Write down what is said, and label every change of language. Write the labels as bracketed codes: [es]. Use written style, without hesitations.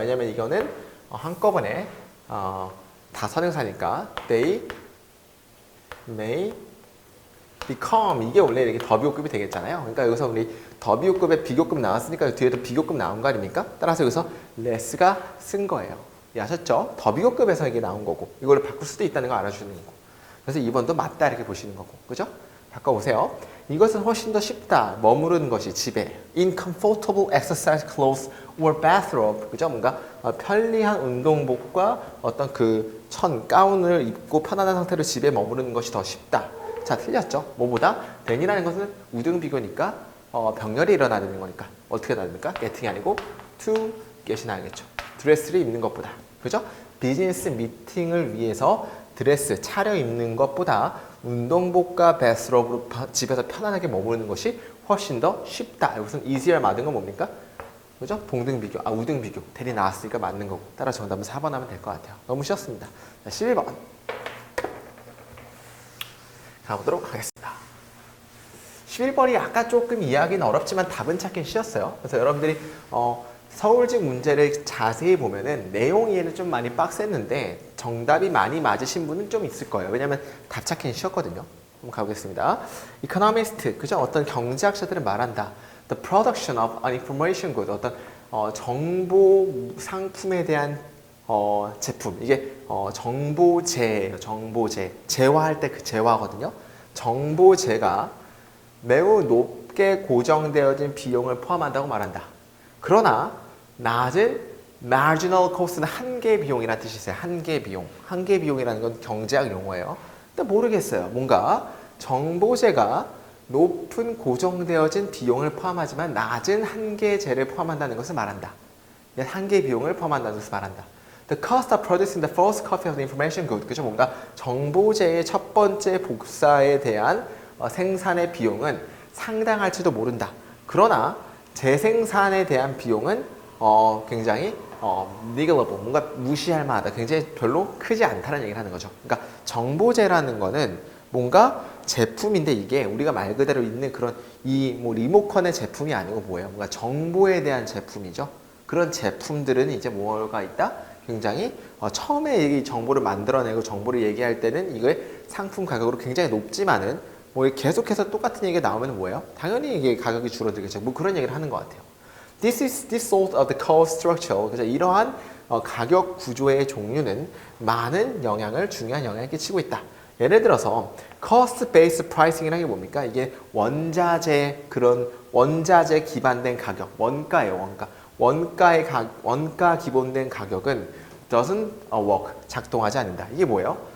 [ko] 왜냐면 이거는 한꺼번에 다 선행사니까 [en] they may become [ko] 이게 원래 이렇게 더비교급이 되겠잖아요. 그러니까 여기서 우리 더비교급에 비교급 나왔으니까 뒤에도 비교급 나온 거 아닙니까? 따라서 여기서 less가 쓴 거예요. 아셨죠? 더비교급에서 이게 나온 거고 이걸 바꿀 수도 있다는 거 알아주는 거고. 그래서 2번도 맞다 이렇게 보시는 거고. 그죠? 바꿔보세요. 이것은 훨씬 더 쉽다. 머무르는 것이 집에. [en] In comfortable exercise clothes or bathrobe. [ko] 그죠? 뭔가 편리한 운동복과 어떤 그 가운을 입고 편안한 상태로 집에 머무르는 것이 더 쉽다. 자, 틀렸죠? 뭐보다? than이라는 것은 우등비교니까 병렬이 일어나는 거니까. 어떻게 나됩니까? get이 아니고 to get이 나야겠죠. 드레스를 입는 것보다. 그죠? 비즈니스 미팅을 위해서 드레스, 차려입는 것보다 운동복과 베스트롭으로 집에서 편안하게 머무르는 것이 훨씬 더 쉽다. 여기서는 easier 맞은 건 뭡니까? 그죠? 동등비교, 우등비교. 대리 나왔으니까 맞는 거고. 따라 정답은 4번 하면 될 것 같아요. 너무 쉬웠습니다. 자, 11번. 가보도록 하겠습니다. 11번이 아까 조금 이해하기는 어렵지만 답은 찾긴 쉬웠어요. 그래서 여러분들이 서울직 문제를 자세히 보면은 내용 이해는 좀 많이 빡셌는데 정답이 많이 맞으신 분은 좀 있을 거예요. 왜냐면 답 찾기는 쉬웠거든요. 한번 가보겠습니다. [en] Economist, [ko] 그죠? 어떤 경제학자들은 말한다. [en] The production of an information good, [ko] 어떤 정보 상품에 대한 제품. 이게 정보재예요. 정보재. 재화할 때 그 재화거든요. 정보재가 매우 높게 고정되어진 비용을 포함한다고 말한다. 그러나 낮은 [en] marginal cost [ko] 는 한계 비용이라는 뜻이 있어요. 한계 비용. 한계 비용이라는 건 경제학 용어예요. 근데 모르겠어요. 뭔가 정보재가 높은 고정되어진 비용을 포함하지만 낮은 한계재를 포함한다는 것을 말한다. 한계 비용을 포함한다는 것을 말한다. [en] The cost of producing the first copy of the information good. [ko] 그죠? 뭔가 정보재의 첫 번째 복사에 대한 생산의 비용은 상당할지도 모른다. 그러나 재생산에 대한 비용은 굉장히 [en] negligible, [ko] 뭔가 무시할 만하다. 굉장히 별로 크지 않다는 얘기를 하는 거죠. 그러니까 정보재라는 거는 뭔가 제품인데 이게 우리가 말 그대로 있는 그런 이 뭐 리모컨의 제품이 아니고 뭐예요? 뭔가 정보에 대한 제품이죠. 그런 제품들은 이제 뭐가 있다? 굉장히 처음에 이 정보를 만들어내고 정보를 얘기할 때는 이게 상품 가격으로 굉장히 높지만은 뭐 계속해서 똑같은 얘기가 나오면 뭐예요? 당연히 이게 가격이 줄어들겠죠. 뭐 그런 얘기를 하는 것 같아요. [en] This sort of the cost structure. [ko] 그래서 이러한 가격 구조의 종류는 많은 영향을 중요한 영향을 끼치고 있다. 예를 들어서 cost based pricing이라는 게 뭡니까? 이게 원자재 그런 원자재 기반된 가격, 원가예요, 원가. 원가 기본된 가격은 [en] doesn't work, [ko] 작동하지 않는다. 이게 뭐예요?